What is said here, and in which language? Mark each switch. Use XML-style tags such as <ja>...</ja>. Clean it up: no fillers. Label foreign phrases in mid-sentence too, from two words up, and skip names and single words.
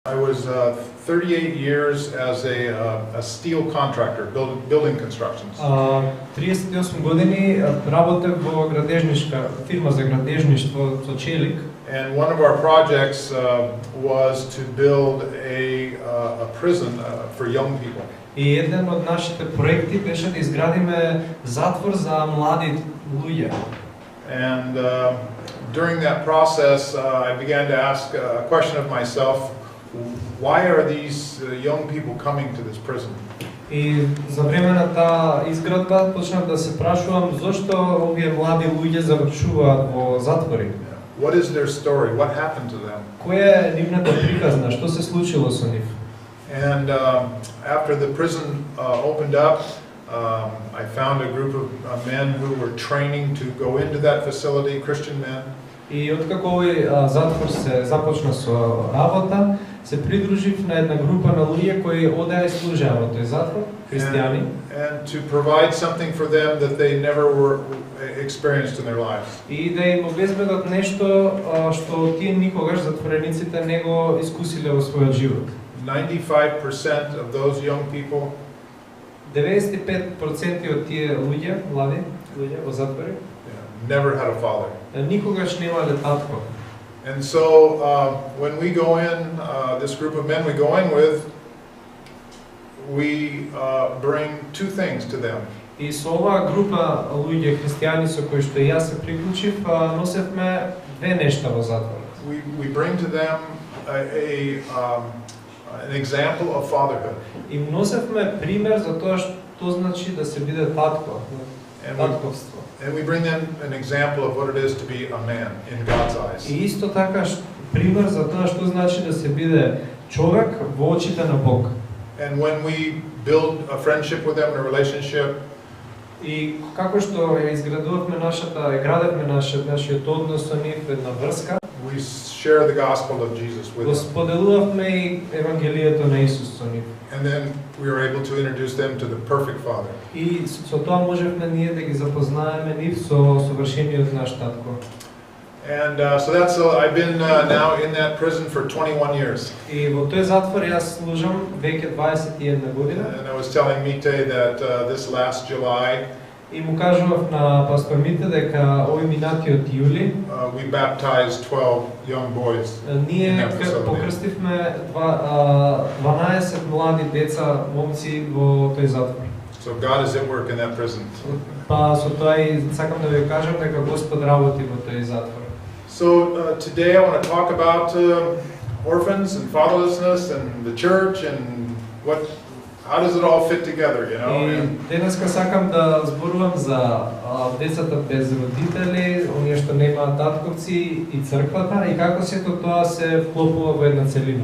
<en>I was 38 years as a steel contractor, building constructions.</en> <mk>38 години работев во градежничка фирма за градежништво со челик.</mk> <en>And one of our projects was to build a prison for young people.</en> <mk>И еден од нашите проекти беше да изградиме затвор за млади луѓе.</mk> <en>And during that process, I began to ask a question of myself: why are these young people coming to this prison?</en> <mk>И за време на таа изградба почнав да се прашувам зошто овие млади луѓе завршуваат во затвори.</mk> <en>What is their story? What happened to them?</en> <mk>Која е нивната приказна? Што се случило со нив?</mk> <en>And after the prison opened up, I found a group of men who were training to go into that facility, Christian men.</en> <mk>И откако овој затвор се започна со работа, се придружив на една група на луѓе кои одеа и служеа во тој затвор, христијани.</mk> <en>And to provide something for them that they never were experienced in their lives.</en> <mk>И да им обезбедат нешто што тие никогаш затворениците не го искусиле во својот живот.</mk> <en>95% of those young people</en> <mk>95% од тие луѓе, млади луѓе во затвори,</mk> <en>never had a father.</en> <mk>Никогаш немале татко.</mk> <en>And so when we go in, this group of men we go in with, we bring two things to them.</en> <mk>И со оваа група луѓе христијани со кои што јас се приклучив, носевме две нешта во затворот.</mk> <en>We bring to them an example of fatherhood.</en> <mk>И носевме пример за тоа што значи да се биде татко, татковство.</mk> <en>And we bring them an example of what it is to be a man in God's eyes.</en> <mk>И исто така пример за тоа што значи да се биде човек во очите на Бог.</mk> <en>And when we build a friendship with them, a relationship,</en> <mk>и како што ја изградувавме градевме нашиот однос со нив, една врска,</mk> <en>we share the gospel of Jesus with them.</en> <mk>Споделувавме и евангелието на Исус со нив.</mk> <en>And then we were able to introduce them to the perfect Father.</en> <mk>И со тоа можевме ние да ги запознаеме нив со совршениот наш татко.</mk> <en>And so that's I've been now in that prison for 21 years.</en> <mk>И во тој затвор јас служам веќе 21 година.</mk> <en>And I was telling Mite that this last July</en> <mk>и му кажував на пастор Мите дека овој минатиот јули</mk> <en>we baptized 12 young boys.</en> <mk>Ние покрстивме 12 млади деца, момци во тој затвор.</mk> <en>So God is at work in that prison.</en> <mk>Па со тоа и сакам да ви кажам дека Господ работи во тој затвор.</mk> <en>So today I want to talk about orphans and fatherlessness and the church and how does it all fit together, you know?</en> <mk>И денеска сакам да зборувам за децата без родители, оние што немаат татковци и црквата и како сето тоа се вклопува во една целина.</mk>